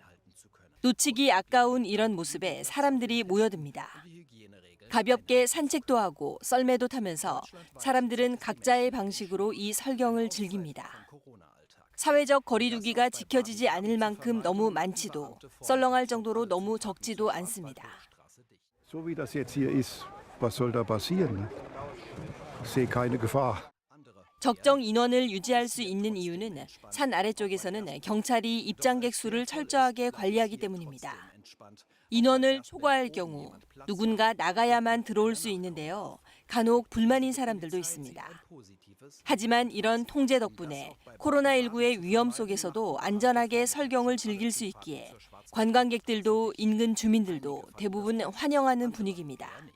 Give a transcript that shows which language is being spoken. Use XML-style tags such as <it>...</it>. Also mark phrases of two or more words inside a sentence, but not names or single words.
<ko>놓치기 아까운 이런 모습에 사람들이 모여듭니다. 가볍게 산책도 하고 썰매도 타면서 사람들은 각자의 방식으로 이 설경을 즐깁니다. 사회적 거리두기가 지켜지지 않을 만큼 너무 많지도 썰렁할 정도로 너무 적지도 않습니다.</ko> <de>So wie das jetzt hier ist, was soll da passieren? Ich sehe keine Gefahr.</de> <ko>적정 인원을 유지할 수 있는 이유는 산 아래쪽에서는 경찰이 입장객 수를 철저하게 관리하기 때문입니다. 인원을 초과할 경우 누군가 나가야만 들어올 수 있는데요. 간혹 불만인 사람들도 있습니다. 하지만 이런 통제 덕분에 코로나19의 위험 속에서도 안전하게 설경을 즐길 수 있기에 관광객들도 인근 주민들도 대부분 환영하는 분위기입니다.</ko>